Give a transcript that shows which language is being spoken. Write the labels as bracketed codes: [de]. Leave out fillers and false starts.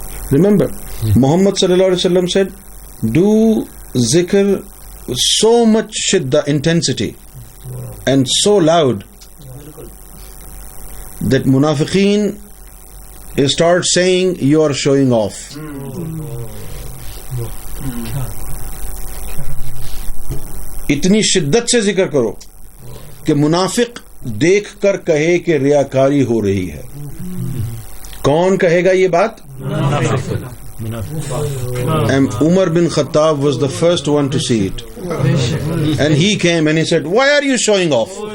[en] Remember, Muhammad sallallahu alaihi wasallam said, do zikr with so much shidda, intensity, and so loud that munafiqeen start saying you are showing off. [ur] اتنی شدت سے ذکر کرو کہ منافق دیکھ کر کہے کہ ریاکاری ہو رہی ہے. کون کہے گا یہ بات؟ [en] And Umar bin Khattab was the first one to see it. And he came and he said, why are you showing off?